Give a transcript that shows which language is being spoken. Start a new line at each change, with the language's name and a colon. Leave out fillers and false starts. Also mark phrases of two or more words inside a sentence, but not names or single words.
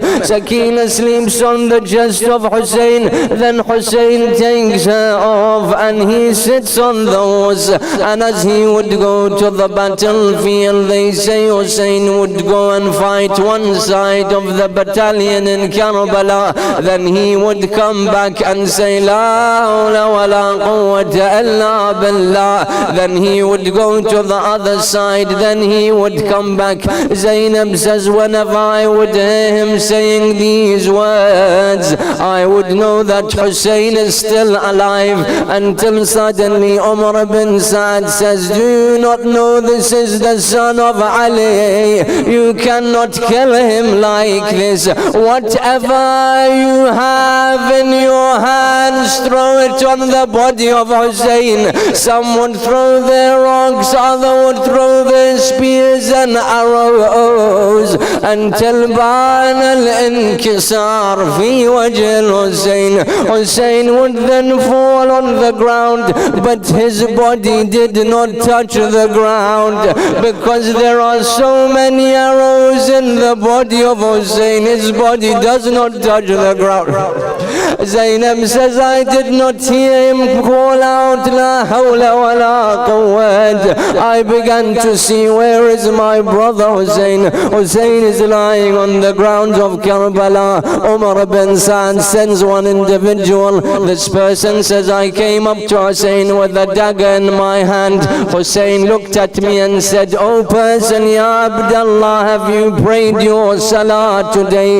English: Sakina sleeps on the chest of Husayn, then Husayn takes her off and he sits on the horse. And as he would go to the battlefield, they say Husayn would go and fight one side of the battalion in Karbala, then he would come back and say,
Arabic: لا حول ولا قوة إلا بالله.
English: Then he would go to the other side, then he would come back. Zainab says, whenever I would hear him saying these words, I would know that Husayn is still alive, until suddenly Umar bin Sa'd says, do you not know this is the son of Ali? You cannot kill him like this. Whatever you have in your hands, throw it on the body of Husayn. Some would throw their rocks, others would throw their spears and arrows, until
Arabic: بان الانكسار في وجه الحسين.
English: Husayn would then fall on the ground, but his body did not touch the ground, because there are so many arrows in the body of Husayn, his body does not touch the ground. Zainab says, I did not hear him call out,
Arabic: لا حول ولا قوة.
English: I began to see, where is my brother Husayn? Husayn is lying on the ground of Karbala. Umar bin Sa'd sends one individual. This person says, I came up to Husayn with a dagger in my hand. Husayn looked at me and said, oh person,
Arabic: يا عبد الله,
English: have you prayed your salah today?